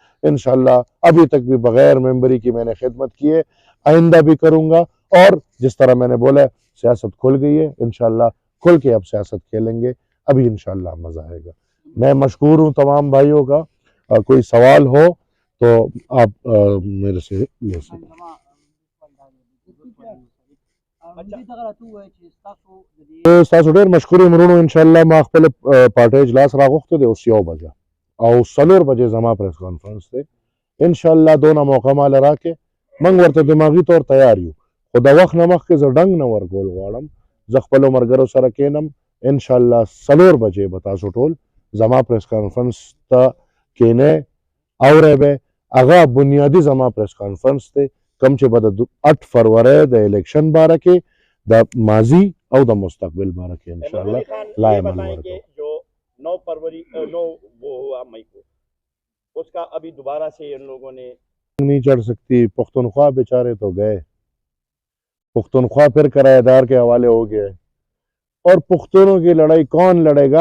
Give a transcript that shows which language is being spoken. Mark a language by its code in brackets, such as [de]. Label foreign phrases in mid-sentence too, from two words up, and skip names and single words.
[ur] انشاءاللہ ابھی تک بھی بغیر ممبری کی میں نے خدمت کی ہے، آئندہ بھی کروں گا. اور جس طرح میں نے بولا سیاست کھل گئی ہے، انشاءاللہ کھل کے اب سیاست کھیلیں گے. ابھی انشاءاللہ مزہ آئے گا. میں مشکور ہوں تمام بھائیوں کا. کوئی سوال ہو تو آپ میرے سے لے سکیں. [ps] تاسو ډېر مشکور یم ورونو. انشاءالله ما خپل پارټۍ اجلاس راغوښتی دی اوس 1 بجه او 4 بجې زما [en] press conference [ps] دی. انشاءالله دونه موقع ماله راکې موږ ورته دماغي طور تیار یو، خو د وخت نه مخکې زه ډنګ نه ورکول غواړم. زه خپلو ملګرو سره کینم انشاءالله 4 بجې به تاسو ټول زما [en] press conference [ps] ته کینئ، اورئ به. هغه بنیادي زما [en] press conference [ps] دی کوم چې به د 8 فروری د الیکشن باره کې د ماضی او د مستقبل باره کې انشاءاللہ لا عمل ورکو. [ur] جو 9 فروری 9 وہ ہوا مئی کو، اس کا ابھی دوبارہ سے ان لوگوں نے نہیں چڑھ سکتی. پختونخوا بیچارے تو گئے، پختونخوا پھر کرایہ دار کے حوالے ہو گئے. اور پختونوں کی لڑائی کون لڑے گا؟